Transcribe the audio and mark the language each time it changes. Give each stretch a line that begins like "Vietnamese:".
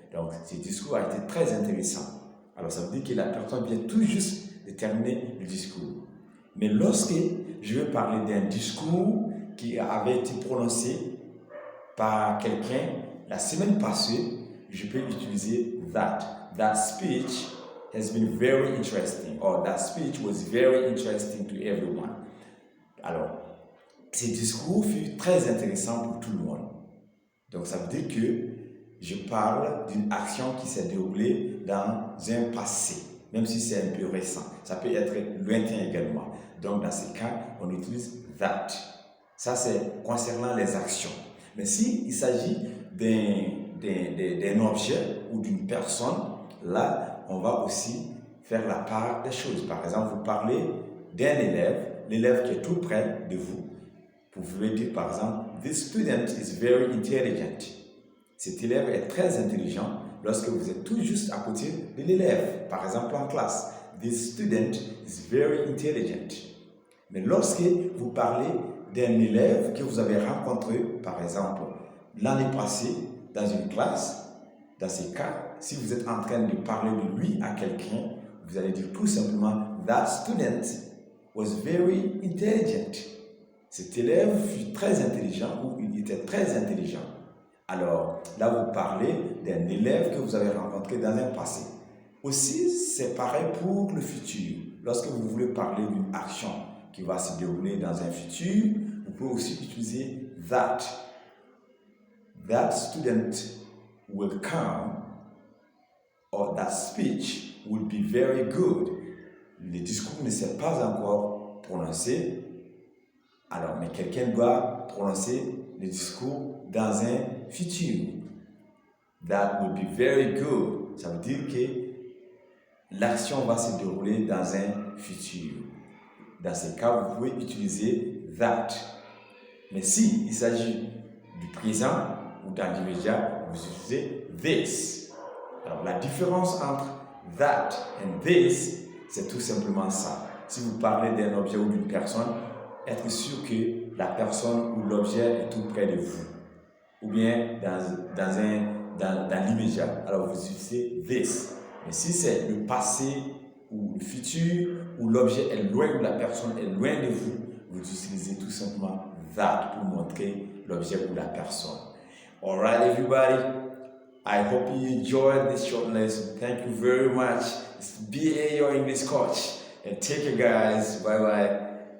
French: Donc, ce discours a été très intéressant. Alors, ça veut dire que la personne vient tout juste de terminer le discours. Mais lorsque je vais parler d'un discours qui avait été prononcé par quelqu'un la semaine passée, je peux utiliser that.
English: That speech has been very interesting, or that speech was very interesting to everyone.
French: Alors, ce discours fut très intéressant pour tout le monde. Donc, ça veut dire que je parle d'une action qui s'est déroulée dans un passé, même si c'est un peu récent. Ça peut être lointain également. Donc, dans ces cas, on utilise that. Ça, c'est concernant les actions. Mais s'il s'agit d'un objet ou d'une personne, là, on va aussi faire la part des choses. Par exemple, vous parlez d'un élève, l'élève qui est tout près de vous. Vous pouvez dire, par exemple,
English: this student is very intelligent.
French: Cet élève est très intelligent lorsque vous êtes tout juste à côté de l'élève, par exemple en classe.
English: This student is very intelligent.
French: Mais lorsque vous parlez d'un élève que vous avez rencontré, par exemple, l'année passée, dans une classe, dans ces cas, si vous êtes en train de parler de lui à quelqu'un, vous allez dire tout simplement,
English: that student was very intelligent.
French: Cet élève fut très intelligent ou il était très intelligent. Alors, là, vous parlez d'un élève que vous avez rencontré dans un passé. Aussi, c'est pareil pour le futur. Lorsque vous voulez parler d'une action qui va se dérouler dans un futur, vous pouvez aussi utiliser that.
English: That student will come, or that speech will be very good.
French: Le discours ne s'est pas encore prononcé, alors, mais quelqu'un doit prononcer le discours dans un futur.
English: That will be very good.
French: Ça veut dire que l'action va se dérouler dans un futur. Dans ce cas, vous pouvez utiliser that. Mais si il s'agit du présent ou dans l'immédiat, vous utilisez this. Alors, la différence entre that and this, c'est tout simplement ça. Si vous parlez d'un objet ou d'une personne, être sûr que la personne ou l'objet est tout près de vous. Ou bien dans l'immédiat, alors vous utilisez this. Mais si c'est le passé ou le futur, ou l'objet est loin ou la personne est loin de vous, vous utilisez tout simplement that pour montrer l'objet ou la personne.
English: Alright everybody, I hope you enjoyed this short lesson. Thank you very much. It's BA your English coach. And take care guys. Bye bye.